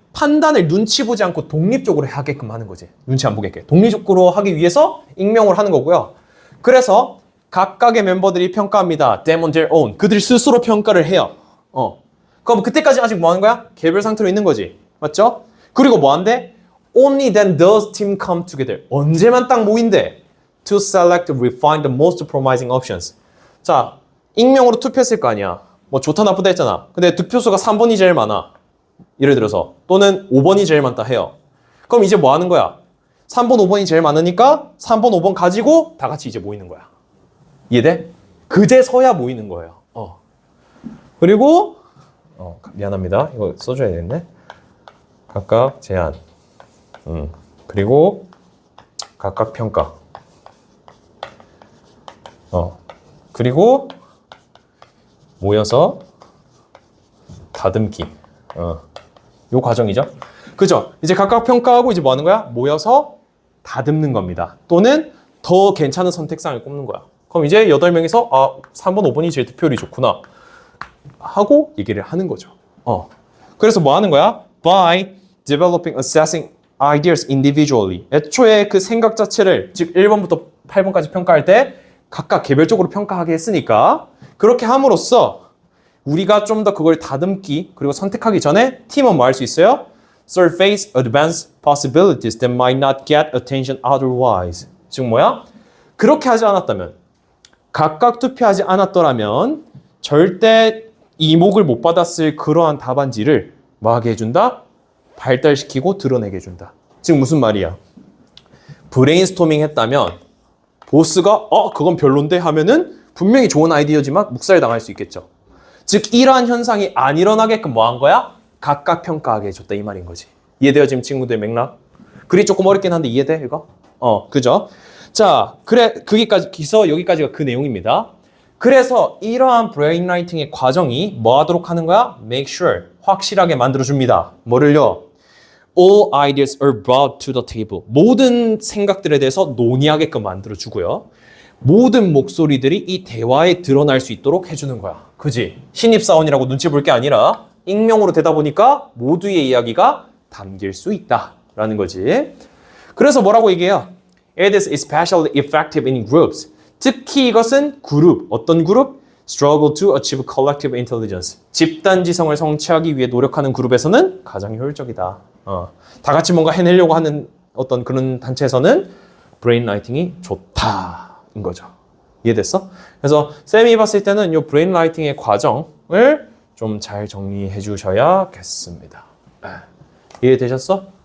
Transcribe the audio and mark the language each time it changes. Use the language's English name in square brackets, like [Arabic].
[Korean] 판단을 눈치 보지 않고 독립적으로 하게끔 하는 거지. 눈치 안 보게. 독립적으로 하기 위해서 익명으로 하는 거고요. 그래서 각각의 멤버들이 평가합니다. [English] Them on their own. [Korean] 그들이 스스로 평가를 해요. 그럼 그때까지 아직 뭐 하는 거야? 개별 상태로 있는 거지. 맞죠? 그리고 뭐 한대? [English] Only then does team come together. [Korean] 언제만 딱 모인대? [English] To select and refine the most promising options. [Korean] 자, 익명으로 투표했을 거 아니야. 뭐 좋다 나쁘다 했잖아. 근데 득표수가 3번이 제일 많아. 예를 들어서. 또는 5번이 제일 많다 해요. 그럼 이제 뭐 하는 거야? 3번, 5번이 제일 많으니까 3번, 5번 가지고 다 같이 이제 모이는 거야. 이해돼? 그제서야 모이는 거예요. 그리고 미안합니다. 이거 써줘야 되겠네. 각각 제안. 그리고 각각 평가. 그리고 모여서 다듬기. 요 과정이죠. 그죠? 이제 각각 평가하고 이제 뭐 하는 거야? 모여서 다듬는 겁니다. 또는 더 괜찮은 선택상을 꼽는 거야. 그럼 이제 8명이서 3번, 5번이 제일 득표율이 좋구나 하고 얘기를 하는 거죠. 그래서 뭐 하는 거야? [English] By developing, assessing ideas individually. [Korean] 애초에 그 생각 자체를 즉 1번부터 8번까지 평가할 때 각각 개별적으로 평가하게 했으니까 그렇게 함으로써 우리가 좀 더 그걸 다듬기 그리고 선택하기 전에 팀은 뭐 할 수 있어요? [English] Surface advanced possibilities that might not get attention otherwise. [Korean] 즉 뭐야? 그렇게 하지 않았다면 각각 투표하지 않았더라면 절대 이목을 못 받았을 그러한 답안지를 뭐 하게 해준다? 발달시키고 드러내게 해준다. 즉 무슨 말이야? 브레인스토밍 했다면 보스가 그건 별론데 하면은 분명히 좋은 아이디어지만 묵살당할 수 있겠죠. 즉 이러한 현상이 안 일어나게끔 뭐 한 거야? 각각 평가하게 해줬다 이 말인 거지. 이해돼요 지금 친구들 맥락? 글이 조금 어렵긴 한데 이해돼 이거? 그죠? 자, 그래 거기까지 기서 여기까지가 그 내용입니다. 그래서 이러한 브레인라이팅의 과정이 뭐 하도록 하는 거야? [English] Make sure, [Korean] 확실하게 만들어줍니다. 뭐를요? [English] All ideas are brought to the table. [Korean] 모든 생각들에 대해서 논의하게끔 만들어주고요. 모든 목소리들이 이 대화에 드러날 수 있도록 해주는 거야. 그지? 신입사원이라고 눈치 볼 게 아니라 익명으로 되다 보니까 모두의 이야기가 담길 수 있다라는 거지. 그래서 뭐라고 얘기해요? [English] It is especially effective in groups. [Korean] 특히 이것은 그룹, 어떤 그룹? [English] Struggle to achieve collective intelligence. [Korean] 집단지성을 성취하기 위해 노력하는 그룹에서는 가장 효율적이다. 다 같이 뭔가 해내려고 하는 어떤 그런 단체에서는 브레인라이팅이 좋다인 거죠. 이해됐어? 그래서 쌤이 봤을 때는 이 브레인라이팅의 과정을 좀 잘 정리해 주셔야겠습니다. 이해되셨어?